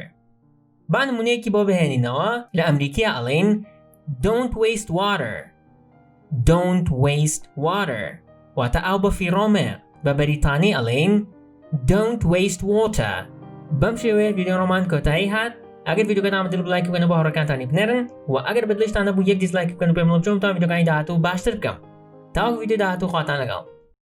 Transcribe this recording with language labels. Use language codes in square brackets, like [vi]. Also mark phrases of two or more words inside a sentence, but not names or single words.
[ckb] با نمونەیەکی بۆ بهێنینەوە لە ئەمریکیە ئەڵێن [en] don't waste water [ckb] واتە ئاو بە فیڕۆمێ. بە بەریتانی ئەڵێن [en] don't waste water. [ckb] بەم شێوەیە ڤیدیۆڕۆمان کۆتایی هات. ئەگەر ڤیدیۆکەتان بەدڵ بڵایک بکەن بۆ هاوڕێکانتانی بنێرن و ئەگەر بەدڵشتان نەبوو یەک دیسلایک بکەن و پێم بڵێن چۆن بتوانم ڤیدیۆکانی داهاتوو باشتر بکەم. تاوەکو ڤیدیۆ داهاتوو خواتان لەگەڵ.